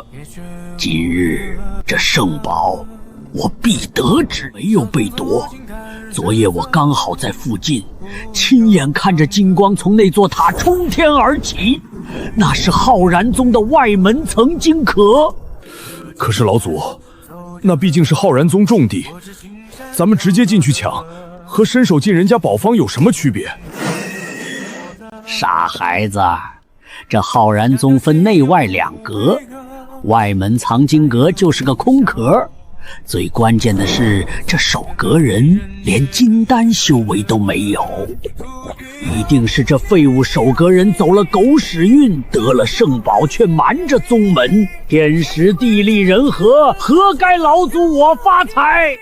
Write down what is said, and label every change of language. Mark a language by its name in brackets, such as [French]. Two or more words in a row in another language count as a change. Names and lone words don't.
[Chinese] 今日這聖寶，我必得之。沒有被奪。昨夜我剛好在附近，親眼看着金光從那座塔衝天而起，那是浩然宗的外門層金殼。可是老祖，那畢竟是浩然宗重地，咱們直接進去搶，和伸手進人家寶方有什麼區別？傻孩子，這浩然宗分內外2格，外門藏經閣就是個空殼。最關鍵的是，這守閣人連金丹修為都沒有，一定是這廢物守閣人走了狗屎運，得了聖寶卻瞞着宗門，天時地利人和，何該老祖我發財？